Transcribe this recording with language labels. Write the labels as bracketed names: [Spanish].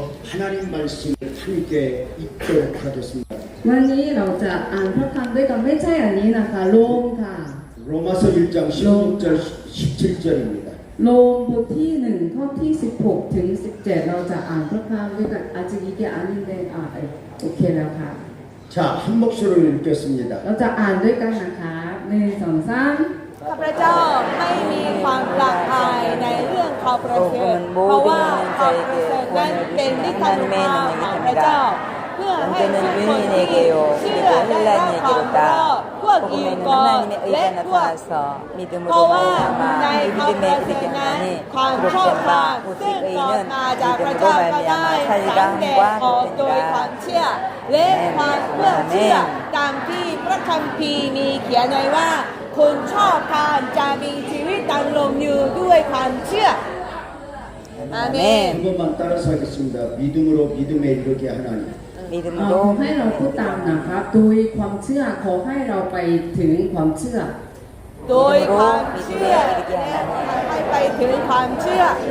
[Korean] 하나님 말씀을 함께 읽도록 하겠습니다. [Thai] วันนี้เราจะอ่านพระคำด้วยกันไม่ใช่อันนี้นะคะโรมค่ะ [Korean] 로마서 1장 16절 17절입니다. [Thai] โรมบทที่1ข้อที่16ถึง17เราจะอ่านพระคำด้วยกันอาจจะอีกอันนึงได้โอเคแล้วค่ะ [Korean] 자, 한 목소리로 읽겠습니다. [Thai] เราจะอ่านด้วยกันนะคะ1 2 3 ข้าพเจ้าไม่มีความละอายในเรื่องข่าวประเสริฐเพราะว่าข่าวประเสริฐนั้นเป็นนิทานมาของพระเจ้าเพื่อให้ทุกคนที่เชื่อได้รับความรอดพวกยิวก่อนและพวก เพราะว่าในข่าวประเสริฐนั้นความชอบธรรมซึ่งเกิดมาจากพระเจ้าก็ได้สำแดงออกโดยความเชื่อและความเชื่อตามที่พระคัมภีร์มีเขียนไว้ว่าคนชอบทานจะมีชีวิตดำรงอยู่ด้วยความเชื่ออาเมน [Korean] 이것만 따라서 하겠습니다. 믿음으로 믿음에 이르게 하나님. [Thai] ขอให้เราพูดตามนะครับโดยความเชื่อขอให้เราไปถึงความเชื่อ โดยความเชื่อให้ไปถึงความเชื่อ